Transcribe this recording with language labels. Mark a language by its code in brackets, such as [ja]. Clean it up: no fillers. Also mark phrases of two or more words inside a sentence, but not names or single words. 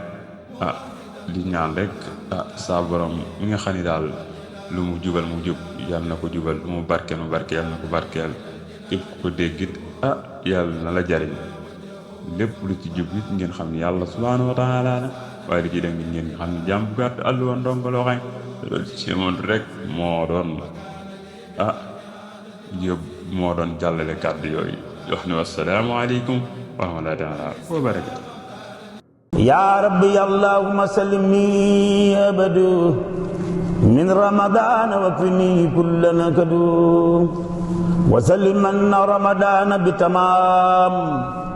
[wo] di ñaan rek saa borom mi nga xam ni daal lu mu jubal mu jub yàlla na ko jubal lu mu barkeel mu barkeel yàlla na ko barkeel képp ku ko déggit yàlla na la jariñ lépp lu ci jub it ngeen xam ni yàlla [ar] سبحانه وتعالى [wo] la waaye li ci dem ngeen nga xam ni jàmm bu gàtt àll woon ndongoloo xañ loolu ci moom rek moo doon moo doon jàllale kàddu yooyu wax ni [ar] والسلام عليكم ورحمة الله تعالى وبركاته يا ربي اللهم سلمني أبدا من رمضان وكفني كل نكد وسلم من رمضان بتمام